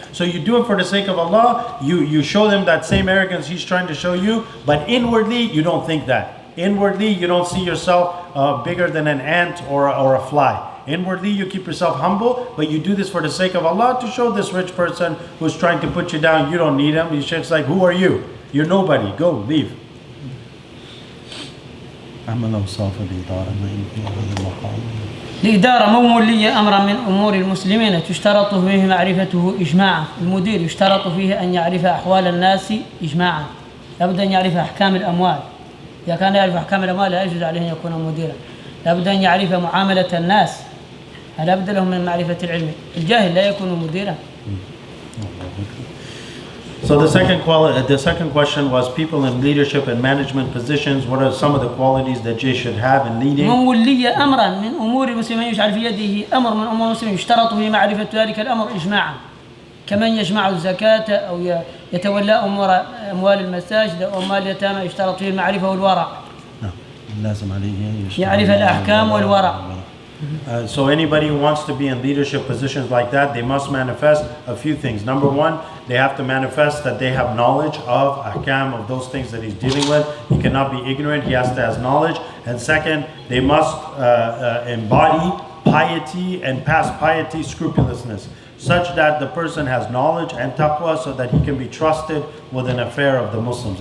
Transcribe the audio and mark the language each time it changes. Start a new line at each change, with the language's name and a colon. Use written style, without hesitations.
English: So you do it for the sake of Allah, you show them that same arrogance he's trying to show you, but inwardly you don't think that. Inwardly you don't see yourself bigger than an ant or a fly. Inwardly you keep yourself humble, but you do this for the sake of Allah to show this rich person who's trying to put you down, you don't need him. He's just like, who are you? You're nobody, go, leave.
Arabic: أما الأوصاف الإدارة ما في هذا المقام. الإدارة مو ولية أمرا من أمور المسلمين تشترط فيه معرفته إجماعا. المدير يشترط فيه أن يعرف أحوال الناس إجماعا، لابد أن يعرف أحكام الأموال. إذا كان يعرف أحكام الأموال لا يجوز عليه أن يكون مديرا. لابد أن يعرف معاملة الناس، لا بد له من معرفة العلم. الجاهل لا يكون مديرا.
English: So the second question was people in leadership and management positions. What are some of the qualities that they should have in leading?
Arabic: من ولي أمرا من أمور المسلمين يجعل في يده أمر من أمور المسلمين يشترط في معرفة ذلك الأمر إجماعا، كمن يجمع الزكاة أو يتولى أموال المساجد أو أموال اليتامى يشترط فيه المعرفة والورع. نعم لازم عليه يعرف الأحكام والورع.
English: So anybody who wants to be in leadership positions like that, they must manifest a few things. Number one, they have to manifest that they have knowledge of ahkam, of those things that he's dealing with. He cannot be ignorant, he has to have knowledge. And second, they must embody piety and past piety, scrupulousness, such that the person has knowledge and taqwa so that he can be trusted with an affair of the Muslims.